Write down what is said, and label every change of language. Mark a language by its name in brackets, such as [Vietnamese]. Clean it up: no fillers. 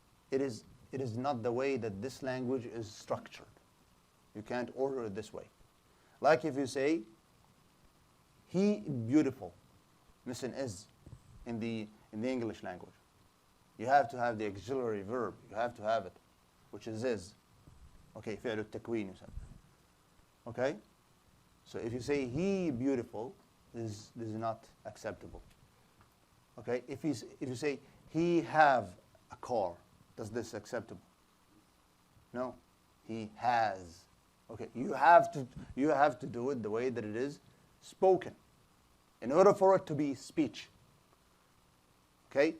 [English] It is not the way that this language is structured. You can't order it this way. Like if you say, he beautiful. Listen, is in the English language. You have to have the auxiliary verb. You have to have it, which is. [Arabic] Okay, فعل التكوين يسمى. [English] Okay? So if you say he beautiful, this is not acceptable. Okay? If you say he have a car, does this acceptable? No. He has. Okay, you have to do it the way that it is spoken in order for it to be speech. Okay?